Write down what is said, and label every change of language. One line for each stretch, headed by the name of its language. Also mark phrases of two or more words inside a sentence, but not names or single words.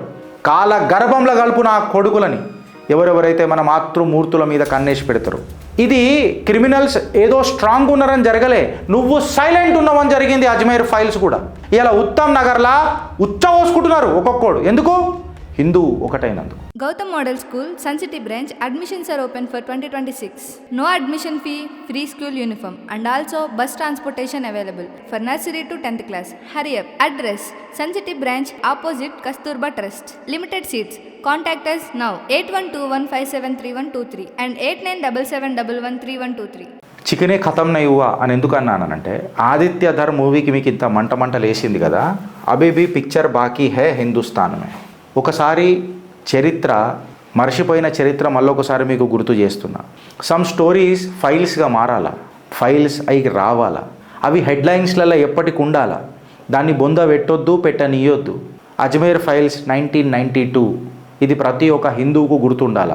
Telugu: కాల గర్భంలో కలుపు నా కొడుకులని ఎవరెవరైతే మన మాతృమూర్తుల మీద కన్నేసి పెడతారు. ఇది క్రిమినల్స్ ఏదో స్ట్రాంగ్ ఉన్నారని జరగలే, నువ్వు సైలెంట్ ఉన్నావని జరిగింది. అజ్మీర్ ఫైల్స్ కూడా ఇలా ఉత్తమ్ నగర్లా ఉచ్చపోసుకుంటున్నారు ఒక్కొక్కడు. ఎందుకు? హిందూ ఒకటైనందుకు.
English: Gautam Model School, Sun City branch, admissions are open for 2026. No admission fee, free school uniform and also bus transportation available for nursery to 10th class. Hurry up. Address: Sun City branch opposite Kasturba Trust. Limited seats. Contact us now 8121573123 and 8977113123.
Hindi: चिकेने खतम नहीं हुआ
Telugu: అని ఎందుకు అన్నానంటే, ఆదిత్య ధర్ మూవీకి మీకు ఇంత మంట లేసింది కదా,
Hindi: अबेबी पिक्चर बाकी है हिंदुस्थान में.
Telugu: ఒకసారి చరిత్ర, మర్చిపోయిన చరిత్ర మళ్ళొకసారి మీకు గుర్తు చేస్తున్నా.
English: some stories
Telugu: ఫైల్స్గా మారాలా, ఫైల్స్ అయి రావాలా, అవి హెడ్లైన్స్లలో ఎప్పటికి ఉండాలా, దాన్ని బొంద పెట్టొద్దు, పెట్టనీయొద్దు. అజ్మీర్ ఫైల్స్ 1992 ఇది ప్రతి ఒక్క హిందువుకు గుర్తుండాలా.